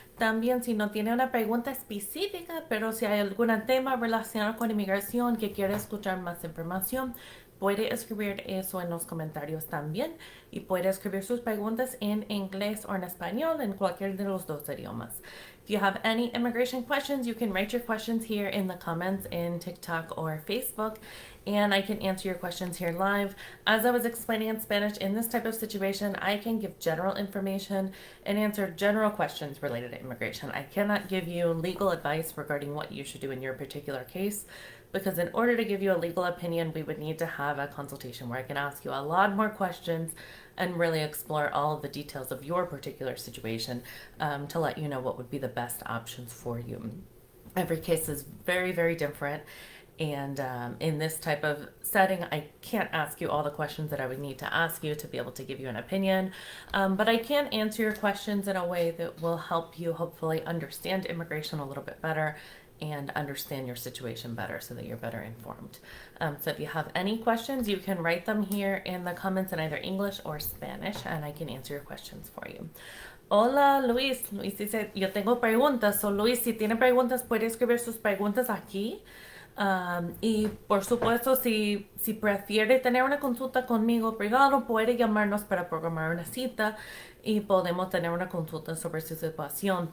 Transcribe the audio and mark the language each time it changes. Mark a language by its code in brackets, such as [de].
[es] También si no tiene una pregunta específica, pero si hay algún tema relacionado con inmigración que quiere escuchar más información, puede escribir eso en los comentarios también y puede escribir sus preguntas en inglés o en español, en cualquier de los dos idiomas. [en] If you have any immigration questions, you can write your questions here in the comments in TikTok or Facebook, and I can answer your questions here live. As I was explaining in Spanish, in this type of situation, I can give general information and answer general questions related to immigration. I cannot give you legal advice regarding what you should do in your particular case, because in order to give you a legal opinion, we would need to have a consultation where I can ask you a lot more questions and really explore all of the details of your particular situation to let you know what would be the best options for you. Every case is very, very different. And in this type of setting, I can't ask you all the questions that I would need to ask you to be able to give you an opinion. But I can answer your questions in a way that will help you hopefully understand immigration a little bit better and understand your situation better so that you're better informed. So if you have any questions, you can write them here in the comments in either English or Spanish, and I can answer your questions for you. [es] Hola Luis, Luis dice, yo tengo preguntas, so Luis, si tiene preguntas puede escribir sus preguntas aquí. Y por supuesto, si prefiere tener una consulta conmigo privado, puede llamarnos para programar una cita y podemos tener una consulta sobre su situación.